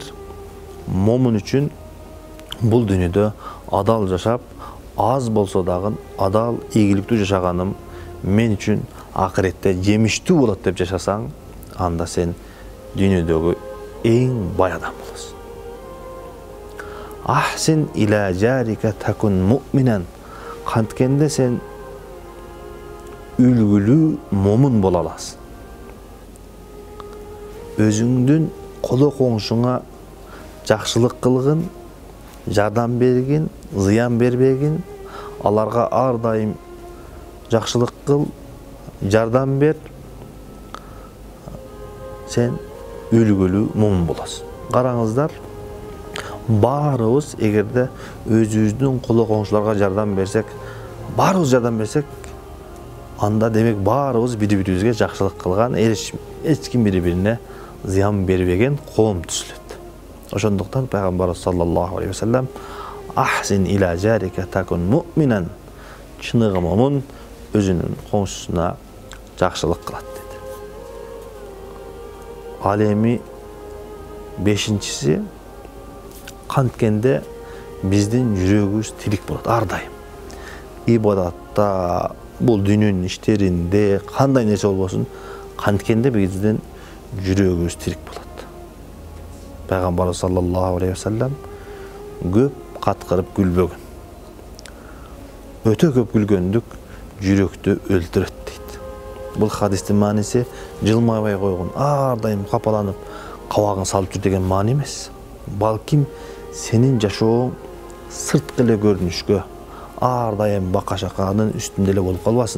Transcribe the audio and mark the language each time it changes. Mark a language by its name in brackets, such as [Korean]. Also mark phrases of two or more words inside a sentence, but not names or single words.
[Kyrgyz] Момун үчүн бул дүйнөдө адал жашап, аз болсо дагы адал, ийгиликтүү жашаганым мен үчүн акыретте жемиштүү болот деп жашасаң, анда сен дүйнөдөгү эң бай адам болосуң. [Arabic] أحسن إلى جارك تكن مؤمنا. [Kyrgyz] Канткенде сен үлгүлүү момун боло аласың. Өзүңдүн коло коңшуңа жакшылык кылгын, жардам бергин, зыян бербегин, аларга ар дайым жакшылык кыл, жардам бер, сен үлгүлүү момун боласың. Qarаңыздар, barыбыз эгерде өзүбүздүн коло коңшуларга жардам берсек, барыбыз жардам берсек, анда демек барыбыз бири-бирибизге жакшылык кылган, эч ким бири-бирине зыян бербеген коом түзүлөт. Ошондуктан пайгамбар [Arabic] صلى الله عليه وسلم أحسن إلى جارك تكن مؤمنا, [Kyrgyz] чыныгы момун өзүнүн коңшусуна жакшылык кылат деди. Ал эми бешинчиси, канткенде биздин жүрөгүбүз тирик болот ар дайым. Ибадатта, бул дүйнөнүн иштеринде, кандай нерсе болбосун, канткенде биздин жүрөгүбүз тирик болот. Пайгамбар [Arabic] صلى الله عليه وسلم [Kyrgyz] көп каткырып күлбөгөн. Өтө көп күлгөндүк жүрөктү өлтүрөт дейт. Бул хадистин мааниси жылмайбай койгон, ар дайым капаланып, кабагын салып жүр деген маани эмес. Балким сенин жашооң сырткы эле көрүнүшкө, ар дайым бака-шаканын үстүндө эле болуп калбасын.